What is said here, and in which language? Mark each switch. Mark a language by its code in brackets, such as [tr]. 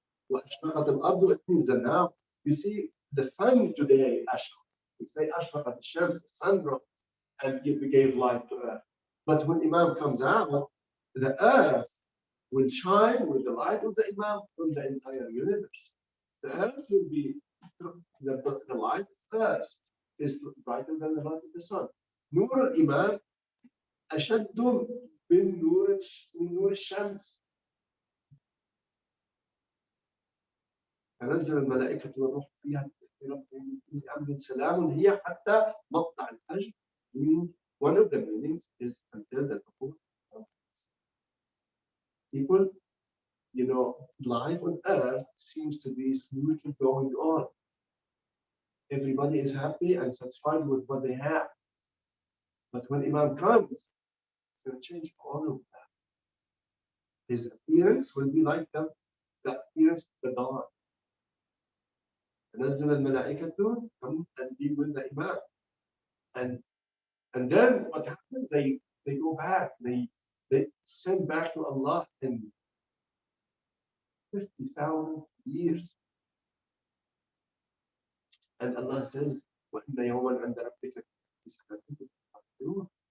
[ar] وأشرقت الأرض, [en] it means the now. You see, the sun today, we say [ar] أشرقت الشمس, [en] the sun rose and gave light to earth. But when Imam comes out, the earth will shine with the light of the Imam from the entire universe. The earth will be, the light of earth is brighter than the light of the sun. [ar] نور الإمام أشد من نور الشمس. تنزل الملائكة والروح فيها بأمر سلام هي حتى مطلع الفجر. [en] One of the meanings is until the Tahur. People, life on earth seems to be smoothly going on. Everybody is happy and satisfied with what they have. But when Imam comes, it's going to change all of that. His appearance will be like the appearance of the dawn. [ar] تنزل الملائكة [en] come and be with the Imam. And and then what happens? They go back. They send back to Allah in 50,000 years. And Allah says, [ar] وَإِنَّ يَوْمًا عِنْدَ رَبِّكَ كَأَلْفِ.